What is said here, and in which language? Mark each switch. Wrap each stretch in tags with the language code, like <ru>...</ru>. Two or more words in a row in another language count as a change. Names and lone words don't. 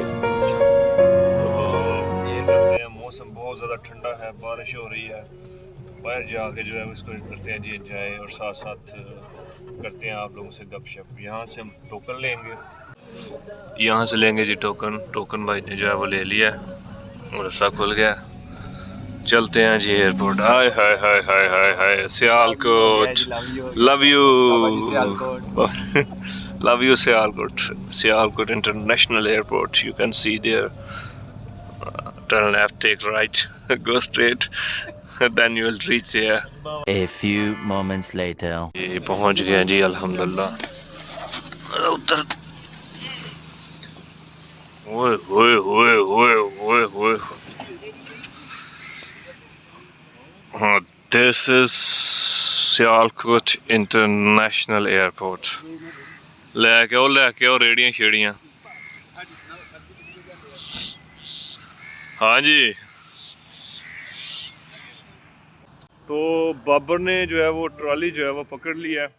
<ur>تو یہ کرتے ہیں، موسم بہت زیادہ ٹھنڈا ہے، بارش ہو رہی ہے، باہر جاکے جو ہے اس کو کرتے ہیں جی انجوائے اور ساتھ ساتھ کرتے ہیں آپ لوگوں سے گپ شپ. یہاں سے ہم ٹوکن لیں گے، یہاں سے لیں گے جی ٹوکن بھائی نے جو ہے وہ لے لیا اور رسہ کھل گیا. چلتے ہیں جی ایئرپورٹ۔ ہائے ہائے ہائے ہائے ہائے ہائے سیالکوٹ,</ur> <en>love you love you Sialkot, Sialkot International Airport. you can see there, turn left, take right, go straight, then you will reach there. A few moments later.</en> <ur>یہ پہنچ گئے جی الحمدللہ. ادھر اوئے اوئے اوئے اوئے اوئے اوئے، ہاں</ur> <en>this is Sialkot International Airport.</en> <ur>لیکے آؤ ریڈیاں شیڑیاں۔ ہاں جی، تو بابر نے جو ہے وہ ٹرالی جو ہے وہ پکڑ لیا ہے.</ur>